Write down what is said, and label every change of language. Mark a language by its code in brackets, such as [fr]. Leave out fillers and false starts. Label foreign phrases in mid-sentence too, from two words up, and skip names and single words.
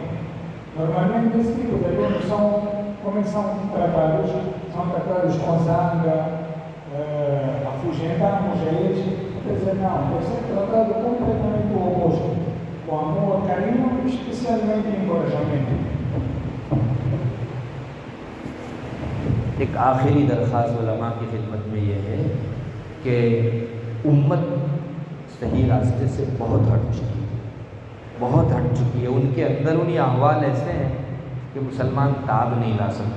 [pt] Normalmente esse tipo de alunos começam tratados, são tratados com zanga, afugentamos a eles. Quer dizer, não, deve ser tratado completamente o oposto, com amor, carinho e especialmente encorajamento. [ur] ایک آخری درخواست علماء کی خدمت میں یہ ہے کہ امت صحیح راستے سے بہت ہٹ چکی ہے، ان کے اندرونی احوال ایسے ہیں کہ مسلمان تاب نہیں لا سکتا۔